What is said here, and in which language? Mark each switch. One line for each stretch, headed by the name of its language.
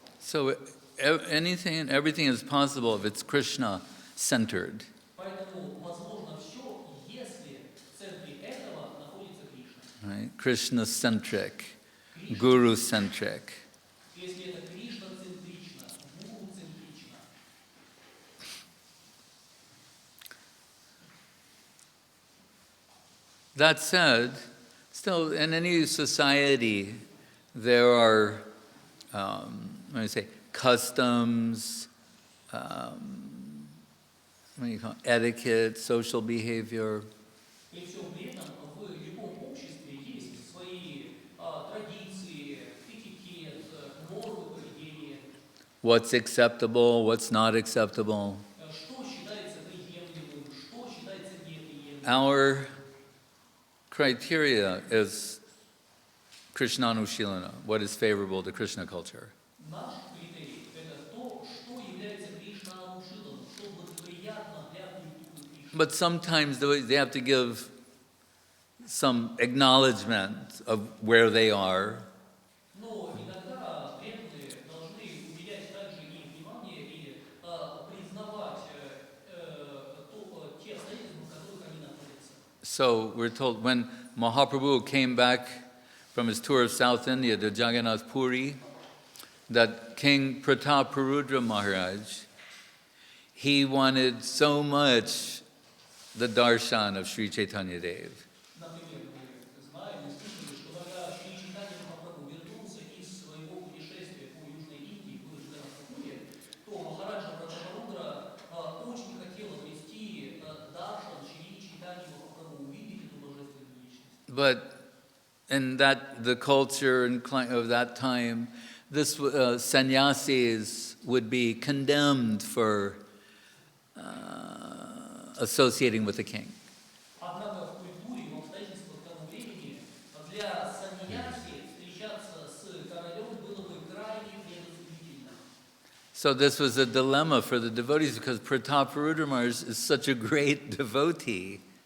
English: So anything and everything is possible if it's Krishna-centered.
Russian: Поэтому возможно все, если в центре этого находится Кришна.
English: Right? Krishna-centric, Guru-centric.
Russian: Если это Кришна-центрично, Гуру-центрично.
English: That said, still in any society, there are, what do you say, customs, what do you call it, etiquette, social behavior.
Russian: При всем при этом в любом обществе есть свои традиции, этикет, нормы поведения.
English: What's acceptable, what's not acceptable.
Russian: Что считается приемлемым, что считается неприемлемым.
English: Our criteria is Krishnanushilana, what is favorable to Krishna culture.
Russian: Наш критерий – это то, что является Кришна-анушилом, что благоприятно для культуры Кришны.
English: But sometimes they have to give some acknowledgement of where they are.
Russian: Но иногда преданные должны уделять также и внимание и признавать те обстоятельства, в которых они находятся.
English: So we're told when Mahaprabhu came back from his tour of South India to Jagannath Puri, that King Prataparudra Maharaj, he wanted so much the darshan of Sri Chaitanya Dev.
Russian: Например, мы знаем и слышали, что когда Шри Чайтанья Махапрабху вернулся из своего путешествия по Южной Индии, был в Джаганнатхапуре, то Махараджа Пратапарудра очень хотел обрести даршан Шри Чайтаньи Махапрабху, увидеть эту божественную личность.
English: But in the culture of that time, this sannyasis would be condemned for associating with the king.
Russian: Однако в культуре и в обстоятельствах того времени для саньяси встречаться с королем было бы крайне предосудительно.
English: So this was a dilemma for the devotees because Prataparudra Maharaj is such a great devotee.